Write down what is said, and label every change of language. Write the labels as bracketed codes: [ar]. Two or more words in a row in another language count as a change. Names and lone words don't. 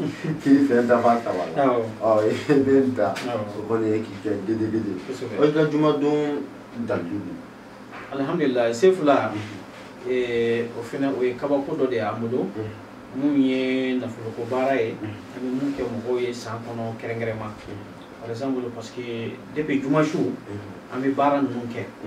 [bm] k'i fɛn dafa saba la. Awɔ. Ɔ, i bɛ nin ta. Awɔ. O kɔni ye k'i kɛ gede gede. Kosɛbɛ. O y'i ka jumadon dalilu don. Alhamdulillah, sen fila, Mhm. ee, o fɛnɛ, o ye kabako dɔ de y'an bolo. Mhm. Mun ye nafoloko baara ye, Mhm. an bɛ mun kɛ mɔgɔw ye san kɔnɔ kɛrɛnkɛrɛnma. Mhm. [fr] Par exemple, parce que depuis [bm] juma su, Mhm. an bɛ baara ninnu kɛ.